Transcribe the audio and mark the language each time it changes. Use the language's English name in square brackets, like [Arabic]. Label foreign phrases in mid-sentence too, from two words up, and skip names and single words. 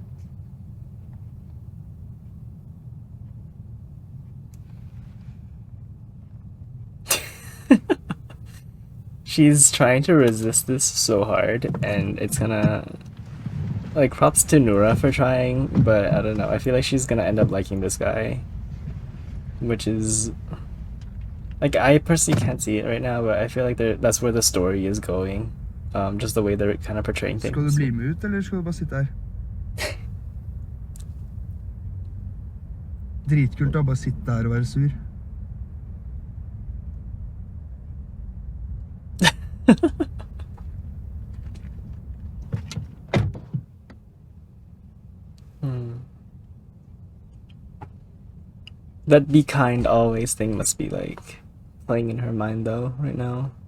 [English] She's trying to resist this so hard, and it's gonna... Like, props to Noora for trying, but I don't know. I feel like she's gonna end up liking this guy. Which is... Like, I personally can't see it right now, but I feel like that's where the story is going. Just the way they're kind of portraying things. [Norwegian] Skal du bli med ut, eller skal du bare sitte her? Dritkult å bare sitte her og være sur. [English] That be kind always thing must be like playing in her mind though right now.